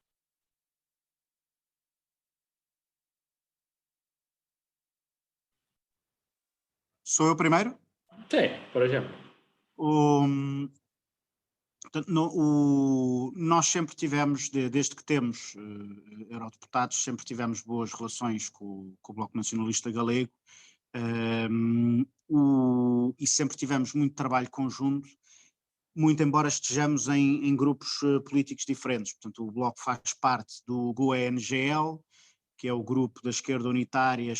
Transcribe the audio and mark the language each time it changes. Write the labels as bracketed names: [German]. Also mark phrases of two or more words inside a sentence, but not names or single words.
[Portuguese] Sou eu primeiro? [Galician] Sí, por exemplo. [Portuguese] Nós sempre tivemos, desde que temos eurodeputados, sempre tivemos boas relações com o Bloco Nacionalista Galego e sempre tivemos muito trabalho conjunto, muito embora estejamos em grupos políticos diferentes. Portanto, o Bloco faz parte do GUE-NGL, que é o grupo da esquerda unitária, a